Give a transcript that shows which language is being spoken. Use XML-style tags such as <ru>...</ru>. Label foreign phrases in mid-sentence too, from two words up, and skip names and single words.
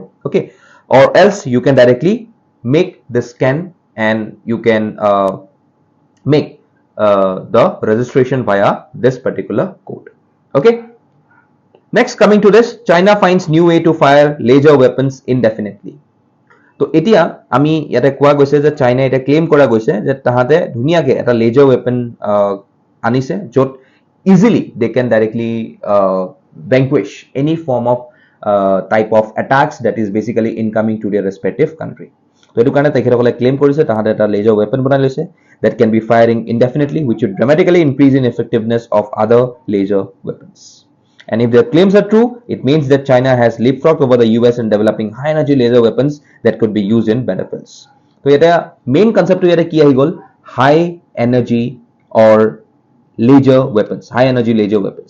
<en>Okay, or else you can directly make the scan and you can make the registration via this particular code. Okay, next, coming to this, China finds new way to fire laser weapons indefinitely.</en> <as>তো এতিয়া আমি ইয়াতে কোৱা গৈছে যে চাইনা এটা ক্লেম কৰা গৈছে যে তাহাতে ধুনিয়াকে এটা</as> <en>laser weapon</en> <as>আনিছে যত</as> <en>easily they can directly vanquish any form of type of attacks that is basically incoming to their respective country.</en> <as>তো এটো কাৰণে তেখেতসকলে ক্লেম কৰিছে তাহাতে এটা</as> <en>laser weapon</en> <as>বনাই লৈছে</as> <en>that can be firing indefinitely, which would dramatically increase in effectiveness of other laser weapons. And if their claims are true, it means that China has leapfrogged over the US in developing high energy laser weapons that could be used in battlefields. So the main concept here is high energy or laser weapons, high energy laser weapons.</en>